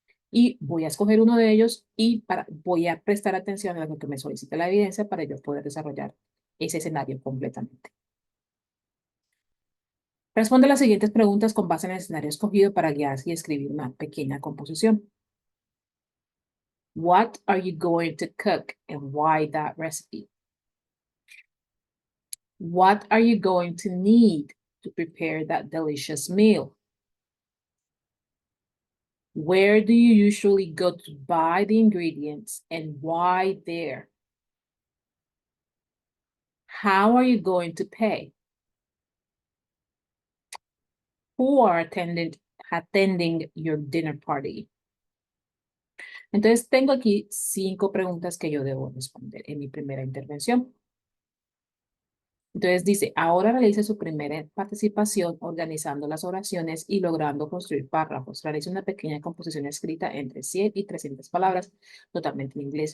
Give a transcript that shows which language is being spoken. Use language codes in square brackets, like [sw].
[es] Y voy a escoger uno de ellos y voy a prestar atención a lo que me solicite la evidencia para yo poder desarrollar ese escenario completamente. Responde las siguientes preguntas con base en el escenario escogido para guiarse y escribir una pequeña composición. [en] What are you going to cook and why that recipe? What are you going to need to prepare that delicious meal? Where do you usually go to buy the ingredients and why there? How are you going to pay? Who are attending your dinner party? [es] Entonces, tengo aquí 5 preguntas que yo debo responder en mi primera intervención. Entonces dice, ahora realice su primera participación organizando las oraciones y logrando construir párrafos. Realice una pequeña composición escrita entre 100 y 300 palabras, totalmente en inglés.